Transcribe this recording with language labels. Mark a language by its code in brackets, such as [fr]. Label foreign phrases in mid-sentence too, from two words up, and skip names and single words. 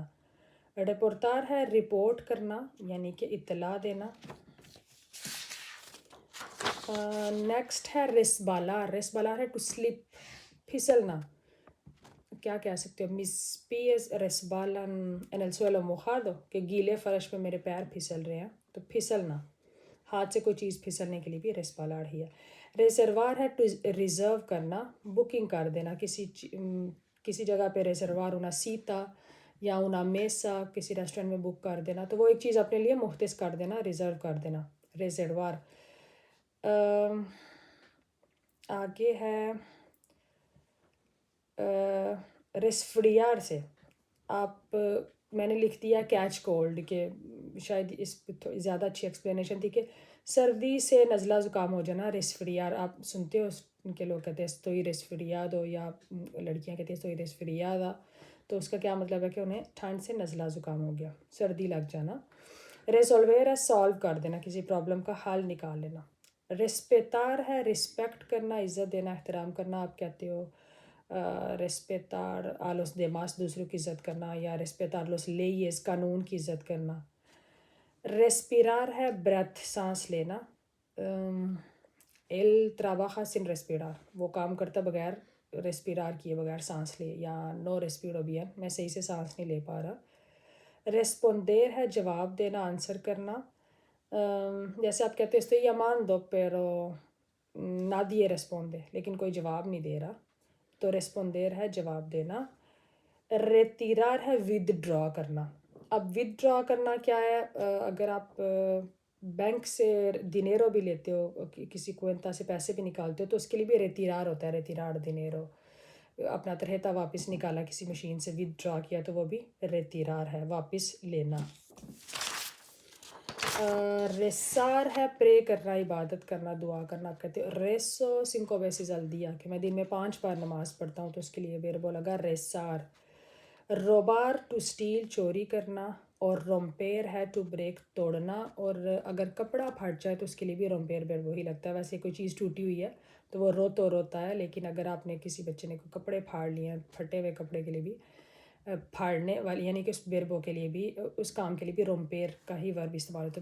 [ur] ریپورتار ہے رپورٹ کرنا، یعنی کہ اطلاع دینا. نیکسٹ ہے ریسبالار. ریسبالار ہے [en] to slip, [ur] پھسلنا. کیا کہہ سکتے ہو؟ [es] mis pies resbalan en el suelo mojado، [ur] کہ گیلے فرش پہ میرے پیر پھسل رہے ہیں، تو پھسلنا. ہاتھ سے کوئی چیز پھسلنے کے لیے بھی ریسبالار ہی ہے. ریزروار ہے [en] to reserve [ur] کرنا، بکنگ کر دینا. کسی جگہ پہ ریزروار ہونا، سیتا یا [es] una mesa [ur] کسی ریسٹورنٹ میں بک کر دینا، تو وہ ایک چیز اپنے لیے مختص کر دینا، ریزرو کر دینا، ریزروار. آگے ہے ریسفریار سے آپ، میں نے لکھ دیا [en] catch cold, [ur] کہ شاید اس پہ زیادہ اچھی ایکسپلینیشن تھی کہ سردی سے نزلہ زکام ہو جانا، ریسفریار. آپ سنتے ہو ان کے لوگ کہتے ہیں [es] estoy resfriado، [ur] یا لڑکیاں کہتی ہیں [es] estoy resfriada، [ur] تو اس کا کیا مطلب ہے کہ انہیں ٹھنڈ سے نزلہ زکام ہو گیا، سردی لگ جانا. ریزولور ہے سالو کر دینا، کسی پرابلم کا حل نکال لینا. ریسپیتار ہے رسپیکٹ کرنا، عزت دینا، احترام کرنا. آپ کہتے ہو ریسپیتار [es] a los demás، [ur] دوسروں کی عزت کرنا، یا ریسپیتار [es] los leyes، [ur] قانون کی عزت کرنا. ریسپیرار ہے بریتھ، سانس لینا. [es] él trabaja sin respirar، [ur] وہ کام کرتا بغیر ریسپیرار کیے، بغیر سانس لے، یا [es] no respiro bien، [ur] میں صحیح سے سانس نہیں لے پا رہا. ریسپونڈیر ہے جواب دینا، آنسر کرنا. جیسے آپ کہتے ہیں [es] llamando pero nadie responde، [ur] لیکن کوئی جواب نہیں دے رہا، تو ریسپونڈیر ہے جواب دینا. ریتیرار ہے [en] withdraw [ur] کرنا. اب [en] withdraw [ur] کرنا کیا ہے؟ اگر آپ بینک سے دینیرو بھی لیتے ہو، کسی کوئنتا سے پیسے بھی نکالتے ہو، تو اس کے لیے بھی ریتیرار ہوتا ہے، [es] retirar dinero. [ur] اپنا ترہتا واپس نکالا کسی مشین سے، [en] withdraw [ur] کیا، تو وہ بھی ریتیرار ہے، واپس لینا. ریسار ہے پرے کرنا، عبادت کرنا، دعا کرنا. آپ کہتے ہو [es] rezo cinco veces al día، [ur] کہ میں دن میں 5 بار نماز پڑھتا ہوں، تو اس کے لیے بیربو لگا ریسار. روبار [en] to steal, [ur] چوری کرنا. اور رومپیر ہے [en] to break, [ur] توڑنا. اور اگر کپڑا پھٹ جائے تو اس کے لیے بھی [es] romper verbo [ur] ہی لگتا ہے. ویسے کوئی چیز ٹوٹی ہوئی ہے تو وہ روتا ہے، لیکن اگر آپ نے کسی بچے نے کوئی کپڑے پھاڑ لیے ہیں، پھٹے ہوئے کپڑے کے لیے بھی پھاڑنے والی، یعنی کہ اس بیربو کے لیے بھی، اس کام کے لیے بھی رومپیر کا ہی ورب استعمال ہوتا ہے.